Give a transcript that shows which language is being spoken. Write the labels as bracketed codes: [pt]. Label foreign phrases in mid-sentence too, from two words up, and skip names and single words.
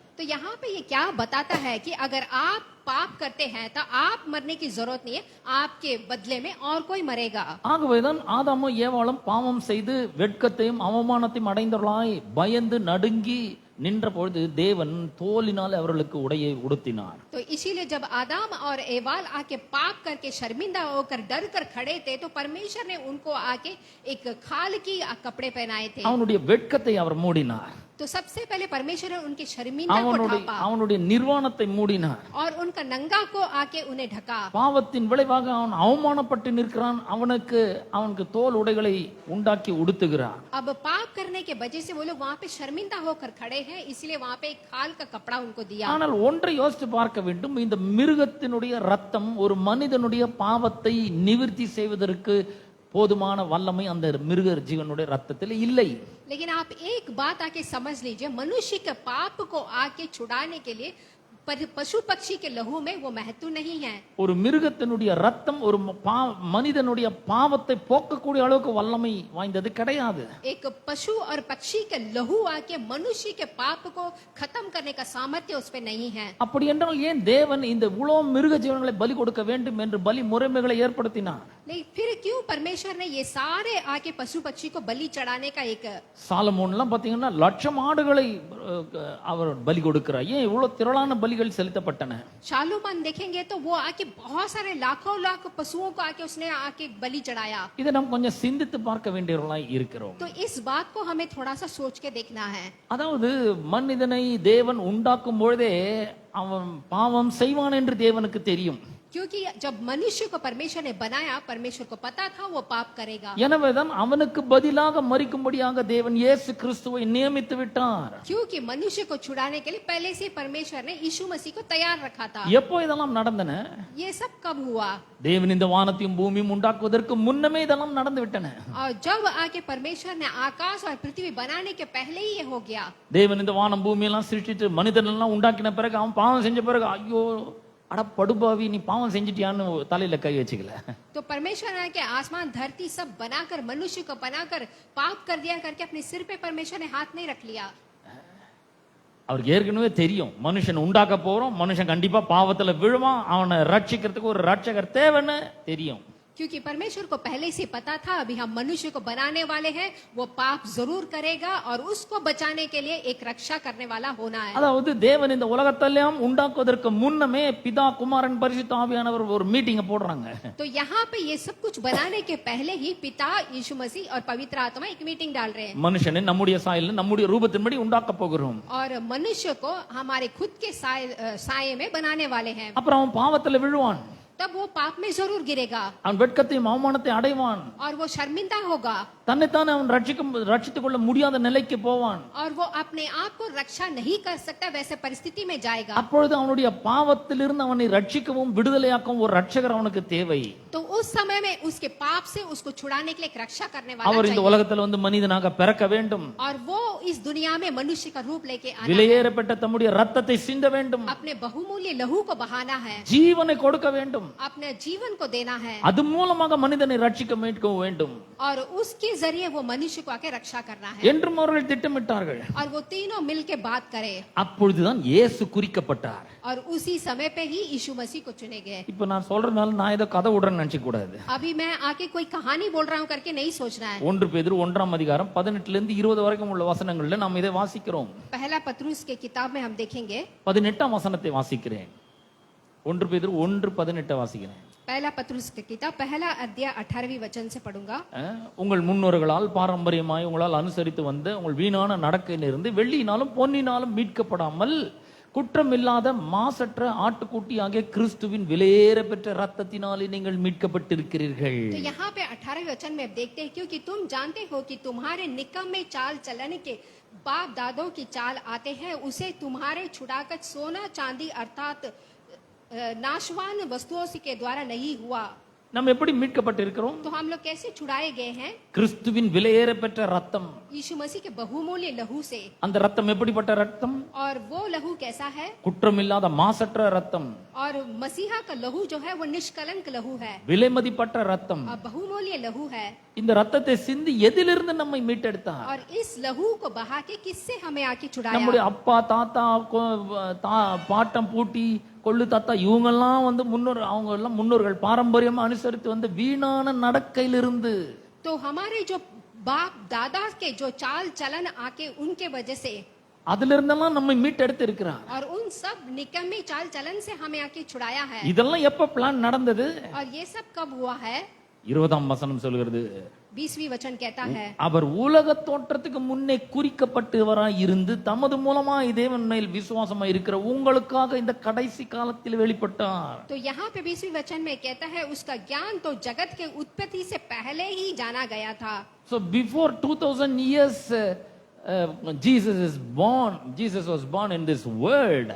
[hi] तो यहाँ पे ये क्या बताता है कि अगर आप पाप करते हैं तो आप मरने की जरूरत नहीं है, आपके बदले में और कोई मरेगा। [ta] ஆகவேதான் ஆதாமும் ஏவாளும் பாவம் செய்து வெட்கத்தையும் அவமானத்தையும் அடைந்தவர்களாய் பயந்து நடுங்கி நின்ற பொழுது தேவன் தோலினால் அவர்களுக்கு உடையை உடுத்தினார். [hi] तो इसीलिए जब आदम और एवाल आके पाप करके शर्मिंदा होकर डर कर खड़े थे, तो परमेश्वर ने उनको आके एक खाल की कपड़े पहनाए थे। [ta] அவனுடைய வெட்கத்தை அவர் மூடினார். [hi] तो सबसे पहले परमेश्वर ने उनके शर्मिंदा को [ta] அவனுடைய [hi] ढांपा [ta] அவனுடைய நிர்வாணத்தை மூடினார். [hi] और उनका नंगा को आके उन्हें ढका। [ta] பாவத்தின் விளைவாக அவன் அவமானப்பட்டு நிற்கிறான். அவனுக்கு தோல் உடைகளை உண்டாக்கி உடுத்துகிறான். [hi] अब पाप करने के वजह से वो लोग वहाँ पे शर्मिंदा होकर खड़े हैं, इसलिए वहाँ पे एक खाल का कपड़ा उनको दिया। [ta] ஆனால் ஒன்றை யோசித்து பார்க்க வேண்டும். இந்த மிருகத்தினுடைய ரத்தம் ஒரு மனிதனுடைய பாவத்தை நிவர்த்தி செய்வதற்கு போதுமான வல்லமை அந்த மிருக ஜீவனுடைய ரத்தத்தில் இல்லை. [hi] लेकिन आप एक बात आके समझ लीजिए, मनुष्य के पाप को आके छुड़ाने के लिए पशु पक्षी के लहू में वो महत्व नहीं है। [ta] ஒரு மிருகத்தினுடைய ரத்தம் ஒரு மனிதனுடைய பாவத்தை போக்கக்கூடிய அளவுக்கு வல்லமை வாய்ந்தது கிடையாது. [hi] एक पशु और पक्षी के लहू आके मनुष्य के पाप को खत्म करने का सामर्थ्य उस पे नहीं है। [ta] அப்படி என்றால் ஏன் தேவன் இந்த இவ்வளவு மிருக ஜீவன்களை பலி கொடுக்க வேண்டும் என்று பலி முறைமைகளை ஏற்படுத்தினார்? [hi] नहीं, फिर क्यों परमेश्वर ने ये सारे आके पशु पक्षी को बलि चढ़ाने का एक [ta] சாலமோன்லாம் பாத்தீங்கன்னா லட்சம் ஆடுகளை அவர் பலி கொடுக்கிறார். ஏன் இவ்வளவு திரளான பலிகள் செலுத்தப்பட்டன? [hi] शालोमन देखेंगे तो वो आके बहुत सारे लाखों लाख पशुओं को आके उसने आके बलि चढ़ाया। [ta] இதை நாம் கொஞ்சம் சிந்தித்து பார்க்க வேண்டியவர்களாய் இருக்கிறோம். [hi] तो इस बात को हमें थोड़ा सा सोच के देखना है। [ta] அதாவது மனிதனை தேவன் உண்டாக்கும் பொழுதே அவன் பாவம் செய்வான் என்று தேவனுக்கு தெரியும். [hi] क्योंकि जब मनुष्य को परमेश्वर ने बनाया, परमेश्वर को पता था वो पाप करेगा। [ta] எனவேதான் அவனுக்கு பதிலாக மரிக்கும்படியாக தேவன் இயேசு கிறிஸ்துவை நியமித்து விட்டார். [hi] क्योंकि मनुष्य को छुड़ाने के लिए पहले से परमेश्वर ने यीशु मसीह को तैयार रखा था। [ta] எப்போ இதெல்லாம் நடந்தன? [hi] ये सब कब हुआ? [ta] தேவன் இந்த வானத்தையும் பூமியும் உண்டாக்குவதற்கு முன்னமே இதெல்லாம் நடந்து விட்டன. [hi] और जब आके परमेश्वर ने आकाश और पृथ्वी बनाने के पहले ही ये हो गया। [ta] தேவன் இந்த வானம் பூமி எல்லாம் சிருஷ்டித்து மனிதன் எல்லாம் உண்டாக்கின பிறகு அவன் பாவம் செஞ்ச பிறகு ஐயோ அட படுபாவி நீ பாவம் செஞ்சிட்டியான்னு தலையில கை வச்சுக்கல. [hi] तो परमेश्वर ने के आसमान धरती सब बनाकर मनुष्य को बनाकर पाप कर दिया करके अपने सिर पे परमेश्वर ने हाथ नहीं रख लिया। [ta] அவருக்கு ஏற்கனவே தெரியும் மனுஷன் உண்டாக்க போறோம், மனுஷன் கண்டிப்பா பாவத்துல விழுவான், அவனை ரட்சிக்கிறதுக்கு ஒரு ரட்சகர் தேவைன்னு தெரியும். [hi] क्योंकि परमेश्वर को पहले से पता था अभी हम मनुष्य को बनाने वाले हैं, वो पाप जरूर करेगा और उसको बचाने के लिए एक रक्षा करने वाला होना है। [ta] அதாவது தேவன் இந்த உலகத்தெல்லாம் உண்டாக்குவதற்கு முன்னமே பிதா குமாரன் பரிசுத்த ஆவியானவர் ஒரு மீட்டிங் போடுறாங்க. [hi] तो यहाँ पे ये सब कुछ बनाने के पहले ही पिता यीशु मसीह और पवित्र आत्मा एक मीटिंग डाल रहे हैं। [ta] மனுஷனை நம்முடைய சாயல்ல நம்முடைய ரூபத்தின்படி உண்டாக்க போகிறோம். [hi] और मनुष्य को हमारे खुद के साये में बनाने वाले हैं। [ta] அப்புறம் அவன் பாவத்துல விழுவான், [hi] तब वो पाप में जरूर गिरेगा [ta] அவன் வெட்கத்தையும் அவமானத்தை அடைவான், [hi] और वो शर्मिंदा होगा [ta] தன்னைத்தானே அவன் ரட்சித்துக் கொள்ள முடியாத நிலைக்கு போவான். [hi] और वो अपने आप को रक्षा नहीं कर सकता, वैसे परिस्थिति में जाएगा। [ta] அப்பொழுது அவனுடைய பாவத்திலிருந்து அவனை ரட்சிக்கவும் விடுதலையாக்கவும் ஒரு ரட்சகர் அவனுக்கு தேவை. [hi] तो उस समय में उसके पाप से उसको छुड़ाने के लिए एक रक्षा करने वाला [ta] அவர் இந்த [hi] चाहिए। [ta] உலகத்துல வந்து மனிதனாக பிறக்க வேண்டும், [hi] और वो इस दुनिया में मनुष्य का रूप लेके आना है, [ta] விலையேறப்பட்ட தம்முடைய ரத்தத்தை சிந்த வேண்டும், [hi] अपने बहुमूल्य लहू को बहाना है, [ta] ஜீவனை கொடுக்க வேண்டும், [hi] अपने जीवन को देना है [ta] அது மூலமாக மனிதனை ரட்சிக்க மீட்க வேண்டும் [hi] और उसके जरिए वो मनुष्य को आके रक्षा करना है। [ta] என்றும் அவர்கள் திட்டமிட்டார்கள். [hi] और वो तीनों मिलके बात करे [ta] அப்பொழுதுதான் இயேசு குறிக்கப்பட்டார். [hi] और उसी समय पे ही यीशु मसीह को चुने गए। [ta] இப்ப நான் சொல்றதுனால நான் ஏதோ கதை விடுறேன்னு நினைச்சு கூடாது. [hi] अभी मैं आके कोई कहानी बोल रहा हूँ करके नहीं सोचना है। [ta] 1 பேதுரு 1 அதிகாரம் 18 இருந்து 20 வரைக்கும் உள்ள வசனங்கள்ல நாம் இதை வாசிக்கிறோம். [hi] पहला पत्रुस के किताब में हम देखेंगे [ta] 18 வசனத்தை வாசிக்கிறேன். 1 பேதுரு 1:18 வாசிக்கிறேன். [hi] पहला पत्रुस की किताब पहला अध्याय 18वीं वचन से पढ़ूंगा। [ta] உங்கள் முன்னோர்களால் பாரம்பரியமாய் உங்களால் அனுசரித்து வந்த உங்கள் வீணான நடக்கையிலிருந்து வெள்ளியினாலும் பொன்னினாலும் மீட்கப்படாமல் குற்றமில்லாத மாசற்ற ஆட்டுக்குட்டி ஆகிய கிறிஸ்துவின் விலையேற பெற்ற ரத்தத்தினாலே நீங்கள் மீட்கப்பட்டிருக்கிறீர்கள். [hi] तो यहाँ पे 18वें वचन में देखते हैं, क्योंकि तुम जानते हो कि तुम्हारे निकम्मे चाल चलन के बाप दादों की चाल आते हैं, उसे तुम्हारे छुड़ाकर सोना चांदी अर्थात नाशवान वस्तुओं के द्वारा नहीं हुआ। [ta] நாம் எப்படி மீட்கப்பட்டிருக்கிறோம்? [hi] तो हम लोग कैसे छुड़ाए गए हैं? [ta] கிறிஸ்துவின் விலையேற பெற்ற ரத்தம். [hi] यीशु मसीह के बहुमूल्य लहू से। [ta] அந்த ரத்தம் எப்படிப்பட்ட ரத்தம்? [hi] और वो लहू कैसा है? [ta] குற்றமில்லாத மாசற்ற ரத்தம். [hi] और मसीहा का लहू जो है वो निष्कलंक लहू है, [ta] விலைமதிப்பட்ட ரத்தம். [hi] और बहुमूल्य लहू है। [ta] இந்த ரத்தத்தை சிந்தி எதிலிருந்து நம்மை மீட்டெடுத்தார்? [hi] और इस लहू को बहा के किससे हमें आके [ta] நம்முடைய [hi] छुड़ाया? [ta] அப்பா தாத்தா பாட்டம் பூட்டி கொள்ளு தாத்தா இவங்கெல்லாம் வந்து அவங்க எல்லாம் முன்னோர்கள் பாரம்பரியமா அனுசரித்து வந்த வீணான நடக்கையிலிருந்து, [hi] तो हमारे जो बाप दादा के जो चाल चलन आके उनके वजह से [ta] அதிலிருந்தெல்லாம் நம்மை மீட்டெடுத்து இருக்கிறார். [hi] और उन सब निकम्मे चाल चलन से हमें आके छुड़ाया है। [ta] இதெல்லாம் எப்ப பிளான் நடந்தது? [hi] और ये सब कब हुआ है? [ta] 20ஆம் வசனம் சொல்கிறது, [hi] 20वीं वचन कहता है, [ta] அவர் உலக தோற்றத்துக்கு முன்னே குறிக்கப்பட்டவராய் இருந்து தமது மூலமாய் தேவன் மேல் விசுவாசமாய் இருக்கிற உங்களுக்காக இந்த கடைசி காலத்தில் வெளிப்பட்டார். [hi] तो यहाँ पे 20वीं वचन में कहता है उसका ज्ञान तो जगत के उत्पत्ति से पहले ही जाना गया था. [en] So before 2000 years Jesus was born in this world.